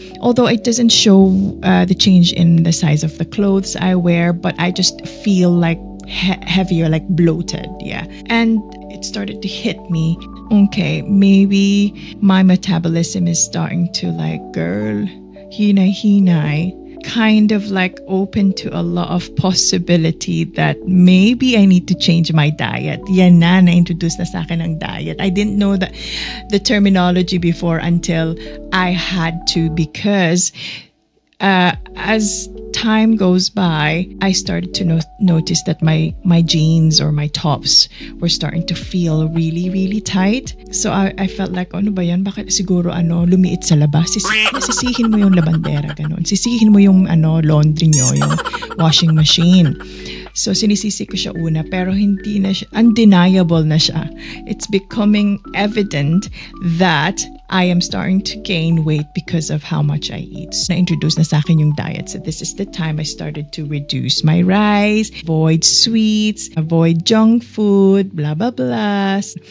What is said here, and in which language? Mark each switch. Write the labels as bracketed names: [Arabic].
[English] Although it doesn't show the change in the size of the clothes I wear, but I just feel like heavier, like bloated, yeah. And it started to hit me. Okay, maybe my metabolism is starting to like, girl, [Filipino] hinay, [English] kind of like open to a lot of possibility that maybe I need to change my diet. [Filipino] Yan na-introduce na sa akin ang diet. [English] I didn't know the terminology before until I had to, because as time goes by, I started to notice that my jeans or my tops were starting to feel really, really tight. So I felt like, [Filipino] ano ba yan? Bakit siguro lumiit sa labas? Sisihin mo yung labandera, ganun. Sisihin mo yung laundry nyo, yung washing machine. So sinisisi ko siya una, pero hindi na siya, undeniable na siya. [English] It's becoming evident that I am starting to gain weight because of how much I eat. So, [Filipino] na-introduce na sa akin yung diet. [English] So this is the time I started to reduce my rice, avoid sweets, avoid junk food, blah, blah, blah.